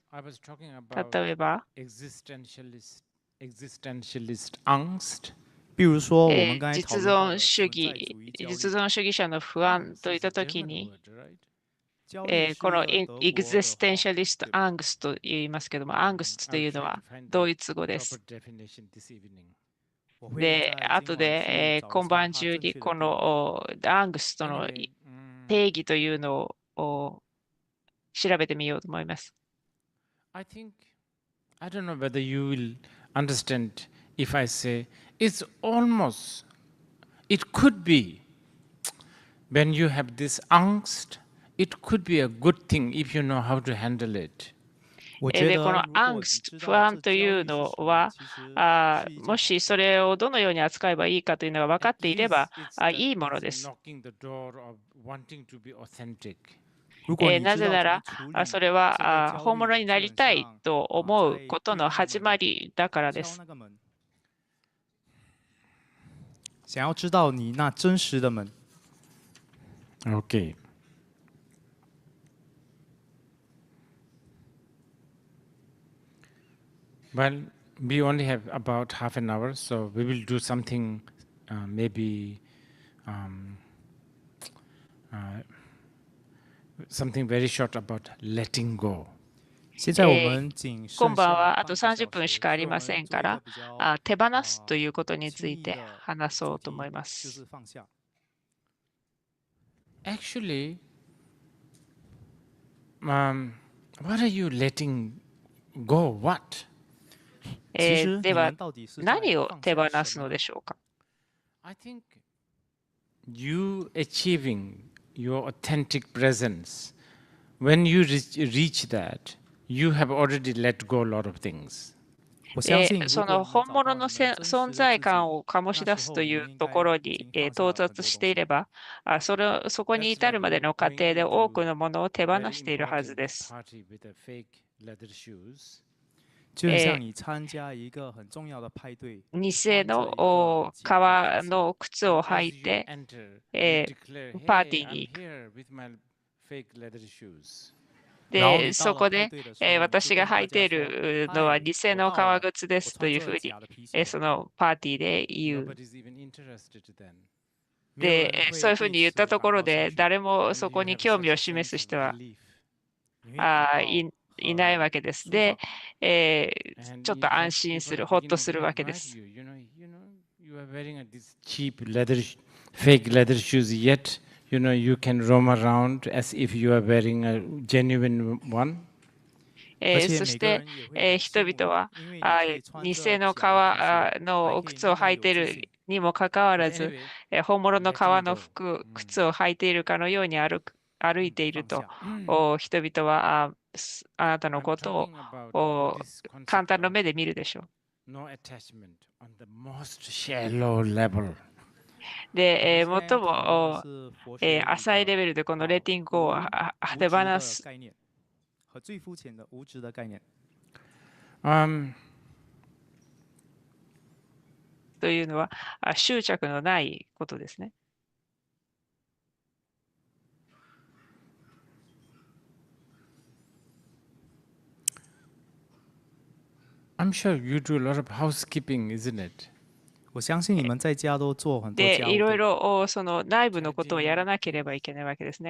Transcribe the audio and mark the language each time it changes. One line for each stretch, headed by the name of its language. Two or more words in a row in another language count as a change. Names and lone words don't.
Japanese: 例えば、実存主義者の不安といったときに、この
English: existentialist angst
Japanese: と言いますけども、アングスというのはドイツ語です。で、後で、今晩中にこのアングスとの定義というのを調べてみようと思います。
English: I don't know whether you will understand if I say it's almost, it could be when you have this angst, it could be a good thing if you know how to handle it.
Japanese: で、このアングス、不安というのは、もしそれをどのように扱えばいいかというのが分かっていれば、いいものです。なぜなら、それは本物になりたいと思うことの始まりだからです。
Chinese: 想要知道你那真实的门。
English: Okay. Well, we only have about half an hour, so we will do something maybe something very short about letting go.
Chinese: 现在我们仅
Japanese: 今晩はあと30分しかありませんから、手放すということについて話そうと思います。
English: Actually, what are you letting go? What?
Japanese: では、何を手放すのでしょうか？
English: I think you achieving your authentic presence, when you reach that, you have already let go a lot of things.
Japanese: その本物の存在感を醸し出すというところに到達していれば、そこに至るまでの過程で多くのものを手放しているはずです。
Chinese: 就很像你参加一个很重要的派对。
Japanese: 偽の革の靴を履いて、パーティーにで、そこで、私が履いているのは偽の革靴ですというふうに、そのパーティーで言う。で、そういうふうに言ったところで、誰もそこに興味を示す人はいないわけです。で、ちょっと安心する、ほっとするわけです。
English: Fake leather shoes, yet you can roam around as if you are wearing a genuine one.
Japanese: そして、人々は偽の革の靴を履いているにもかかわらず、本物の革の靴を履いているかのように歩いていると、人々はあなたのことを簡単な目で見るでしょう。で、最
Chinese: 我们现在要讨论的
Japanese: も、
Chinese: 是佛学里
Japanese: 浅いレベルでこの
English: letting go
Japanese: を手放
Chinese: 无知的
Japanese: す
Chinese: 概念和最肤浅的无知的概念。
Japanese: というのは執着のないことですね。
English: I'm sure you do a lot of housekeeping, isn't it?
Chinese: 我相信你们在家都做很多
Japanese: で、
Chinese: 家务。
Japanese: いろい
Chinese: 对吧
Japanese: ろその内部のことをやらなければいけないわけですね。